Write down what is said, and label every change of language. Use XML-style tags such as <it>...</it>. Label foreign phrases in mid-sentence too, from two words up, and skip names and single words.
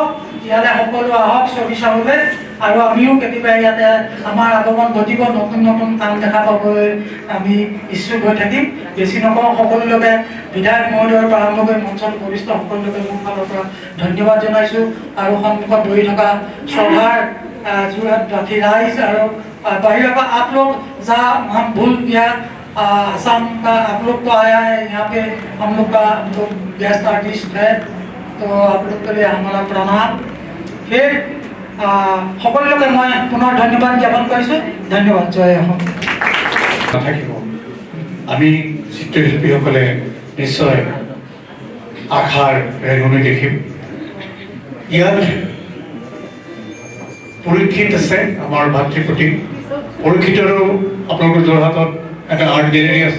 <as>ইয়ালৈ সকলো আহক ছবি চাবলৈ, আৰু আমিও কেতিয়াবা ইয়াতে আমাৰ আগমন ঘটিব, নতুন কাম দেখা পাবলৈ আমি ইচ্ছুক হৈ থাকিম। বেছি নকওঁ, সকলোকে বিধায়ক মহোদয়ৰ পৰা আৰম্ভ কৰি মঞ্চত উপবিষ্ট সকলোকে মোৰ ফালৰ পৰা ধন্যবাদ জনাইছোঁ। আৰু সন্মুখত বহি থকা সভাৰ যোৰহাটবাসী ৰাইজ আৰু</as> <hi>बाहर का आप लोग हम भूल गया आसाम का आप लोग तो आया है यहाँ पे, हम लोग का गेस्ट आर्टिस्ट है, तो आप लोग के लिए हमारा प्रणाम।</hi> <as>फिर সকলোকে মই পুনৰ ধন্যবাদ জ্ঞাপন কৰিছোঁ। ধন্যবাদ, জয় অসম। নাথাকিব, আমি চিত্ৰশিল্পীসকলে নিশ্চয় আশাৰ ৰেঙনি দেখিম। ইয়াত পৰীক্ষিত আছে আমাৰ ভাতৃপ্ৰতীক, পৰীক্ষিতৰো আপোনালোকৰ যোৰহাটত এটা আৰ্ট গেলেৰী আছে।</as>